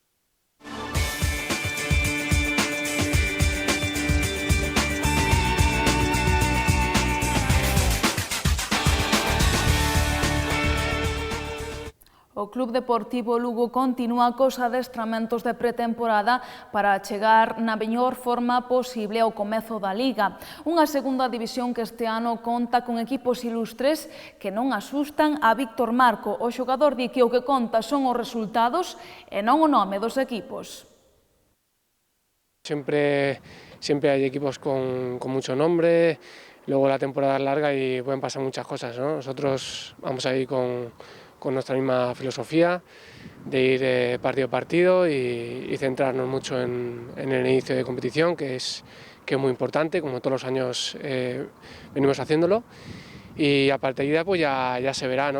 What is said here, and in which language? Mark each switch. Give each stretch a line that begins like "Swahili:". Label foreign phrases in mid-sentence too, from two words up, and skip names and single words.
Galician: O Club Deportivo Lugo continúa cos adestramentos de pretemporada para chegar na mellor forma posible ao comezo da Liga. Unha segunda división que este ano conta con equipos ilustres que non asustan a Víctor Marco. O xogador di que o que conta son os resultados e non o nome dos equipos.
Spanish: Siempre hay equipos con mucho nombre, luego la temporada es larga y pueden pasar muchas cosas, ¿no? Nosotros vamos a ir con nuestra misma filosofía de ir partido a partido y centrarnos mucho en el inicio de competición, que es muy importante, como todos los años venimos haciéndolo, y a partir de ahí pues ya se verá, ¿no?